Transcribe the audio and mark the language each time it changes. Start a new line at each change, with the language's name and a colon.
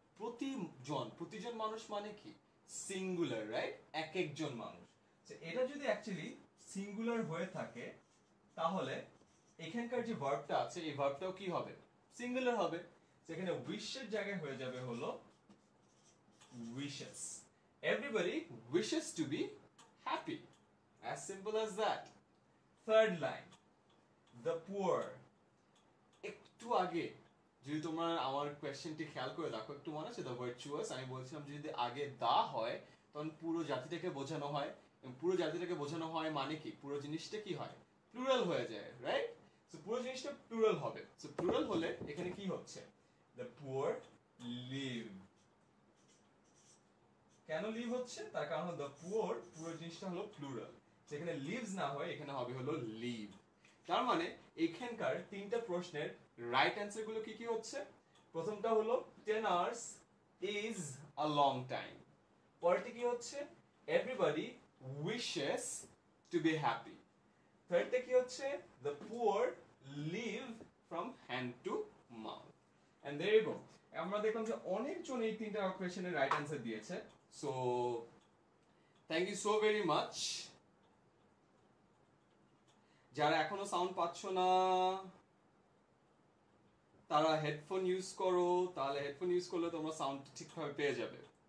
Bangla: প্রতিজন, প্রতিজন মানুষ মানে কি? Singular, right? এক একজন মানুষ। এটা যদি অ্যাকচুয়ালি সিঙ্গুলার হয়ে থাকে তাহলে এখানকার যে ভার্বটা আছে এই ভার্বটাও কি হবে? সিঙ্গুলার হবে। যেখানে উইশের জায়গায় হয়ে যাবে হলো wishes.
English: Everybody wishes to be happy. As simple as that. Third line, the poor.
Bangla: একটু আগে যদি তোমরা আমার কোয়েশ্চেনটি খেয়াল করে দেখো, একটু মনে আছে দ্য ভার্চুয়াস, আমি বলছিলাম যদি আগে দা হয় তখন পুরো জাতিটাকে বোঝানো হয়, এবং পুরো জাতিটাকে বোঝানো হয় মানে কি? পুরো জিনিসটা কি হয়? প্লুরাল হয়ে যায়, রাইট? সো পুরো জিনিসটা প্লুরাল হবে। সো প্লুরাল হলে এখানে কি হচ্ছে? The poor leave. কেন লিভ হচ্ছে? তার কারণ হলো দ্য পুয়ার, পুরো জিনিসটা হলো প্লুরাল, যেখানে লিভস না হয় এখানে হবে হলো লিভ। তার মানে এখানকার তিনটা প্রশ্নের রাইট অ্যান্সার গুলো কি কি হচ্ছে? প্রথমটা হলো
English: 10 hours is a long time।
Bangla: পরেরটি কি হচ্ছে?
English: everybody wishes to be happy।
Bangla: থার্ডটা কি হচ্ছে?
English: the poor live from hand to mouth। and there you go।
Bangla: আমরা দেখলাম যে অনেকজন এই তিনটা কোয়েশ্চেনের রাইট অ্যান্সার দিয়েছে।
English: So thank you so very much.
Bangla: যারা এখনো সাউন্ড পাচ্ছ না তারা হেডফোন ইউজ করো, তাহলে হেডফোন ইউজ করলে তোমরা সাউন্ড ঠিকভাবে পেয়ে যাবে।